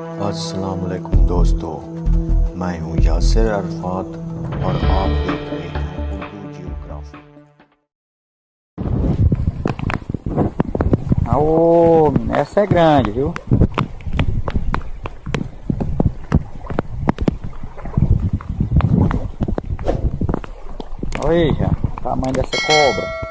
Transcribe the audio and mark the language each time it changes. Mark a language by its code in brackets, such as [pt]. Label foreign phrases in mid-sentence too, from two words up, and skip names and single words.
[ur] السلام علیکم دوستوں، میں ہوں یاسر عرفات اور آپ دیکھ رہے ہیں اردو جیوگرافی. [pt] Ô, essa é grande, viu? Olha aí, já, o tamanho dessa cobra.